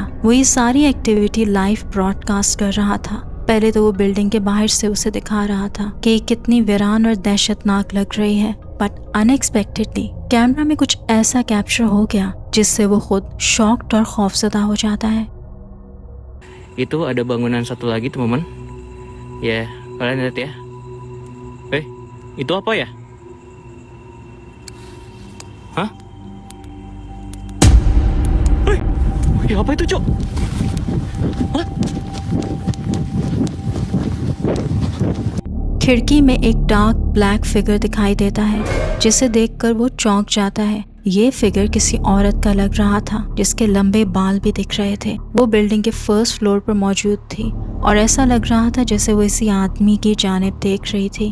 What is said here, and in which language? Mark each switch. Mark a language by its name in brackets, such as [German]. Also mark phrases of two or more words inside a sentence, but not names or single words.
[Hindi] वो ये सारी एक्टिविटी [English] live broadcast [Hindi] कर रहा था। पहले तो वो बिल्डिंग के बाहर से उसे दिखा रहा था कि ये कितनी वीरान और दहशतनाक लग रही है, [English] but unexpectedly [Hindi] कैमरा में कुछ ऐसा कैप्चर हो गया जिससे वो खुद शॉक्ड और खौफजदा हो जाता है। [Indonesian] Itu ada bangunan satu lagi teman-teman. Ya, kalian lihat ya. Itu apa ya? Hah? Apa itu, Cok? Hah? [Hindi] खिड़की में एक [English] dark black figure [Hindi] दिखाई देता है, जिसे देखकर वो चौंक जाता है। ये फिगर किसी औरत का लग रहा था, जिसके लंबे बाल भी दिख रहे थे। वो बिल्डिंग के [English] first floor [Hindi] पर मौजूद थी और ऐसा लग रहा था जैसे वो इसी आदमी की जानिब देख रही थी।